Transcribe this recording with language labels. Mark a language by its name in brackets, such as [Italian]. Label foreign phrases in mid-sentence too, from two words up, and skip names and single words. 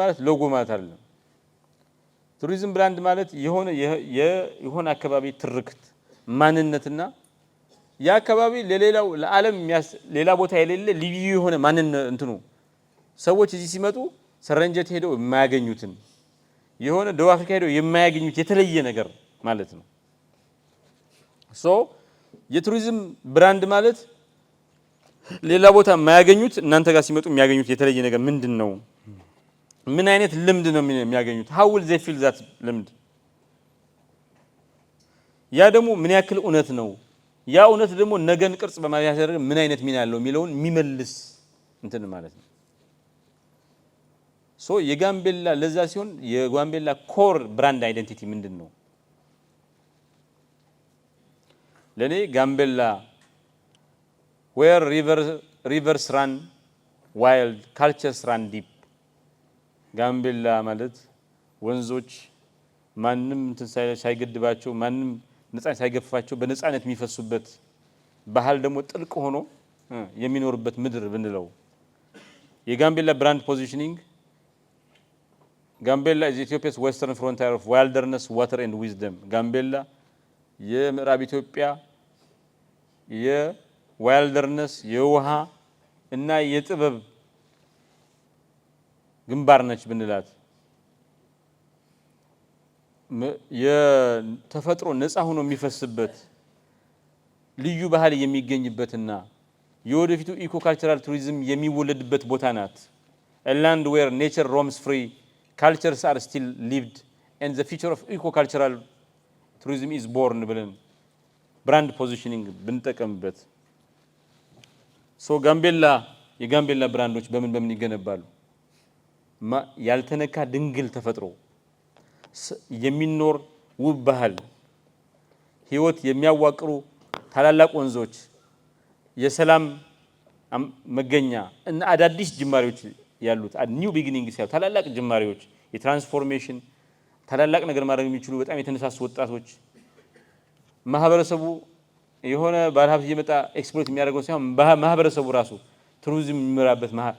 [Amharic] ማለት ሎጎ ማለት አይደለም። [English] tourism brand [Amharic] ማለት የሆነ አካባቢ ትርክት ማንነትና ያ አካባቢ ለሌላው ለዓለም ሌላ ቦታ የሌለ ልዩ የሆነ ማንነት እንትኑ ሰዎች እዚህ ሲመጡ ሰረንጀት ሄደው የማያገኙትን የሆነ ደቡብ አፍሪካ ሄደው የማያገኙት የተለየ ነገር ማለት ነው። [English] so tourism brand [Amharic] ማለት ሌላ ቦታ የማያገኙት እናንተ ጋር ሲመጡ የሚያገኙት የተለየ ነገር ምንድነው? ምን አይነት ልምድ ነው የሚያገኙት? [English] how will they feel that ልምድ? [Amharic] ያ ደግሞ ምን ያክል እውነት ነው? ያ እውነት ደግሞ ነገን ቅርጽ በማያዝ ምን አይነት ሚና ያለው የሚለውን የሚመልስ እንትን ማለት ነው። ሶ የጋምቤላ ለዛ ሲሆን የጋምቤላ [English] core brand identity [Amharic] ምንድነው? ለኔ ጋምቤላ [English] where rivers run wild, cultures run deep [Amharic] ጋምቤላ ማለት ወንዞች ማንም እንትን ሳይገድባቸው ማንም ነፃነት ሳይገፋቸው በነፃነት የሚፈሱበት ባህል ደግሞ ጥልቅ ሆኖ የሚኖርበት ምድር ብንለው የጋምቤላ [English] brand positioning [Amharic] ጋምቤላ [English] is Ethiopia's western frontier of wilderness, water and wisdom [Amharic] ጋምቤላ የምዕራብ ኢትዮጵያ የዋይልደርነስ የውሃ እና የጥበብ ግንባር ነች ብንላት የተፈጥሮ ነፃ ሆኖ የሚፈስበት ልዩ ባህል የሚገኝበትና የወደፊቱ [English] eco cultural tourism [Amharic] የሚወለድበት ቦታ ናት። [English] a land where nature roams free, cultures are still lived and the future of eco cultural tourism is born [Amharic] ብለን [English] brand positioning [Amharic] ብንጠቀምበት ሶ ጋምቤላ የጋምቤላ ብራንዶች በምን ይገነባሉ? ያልተነካ ድንግል ተፈጥሮ የሚኖር ውብ ባህል ህይወት የሚያዋቅሩ ታላላቅ ወንዞች የሰላም መገኛ እና አዳዲስ ጅማሬዎች ያሉት [English] new beginnings [Amharic] ያሉ ታላላቅ ጅማሬዎች የትራንስፎርሜሽን ታላላቅ ነገር ማድረግ የሚችሉ በጣም የተነሳሱ ወጣቶች ማህበረሰቡ የሆነ ባለሀብት እየመጣ ኤክስፕሎይት የሚያደርገው ሳይሆን ማህበረሰቡ ራሱ ቱሪዝም የሚመራበት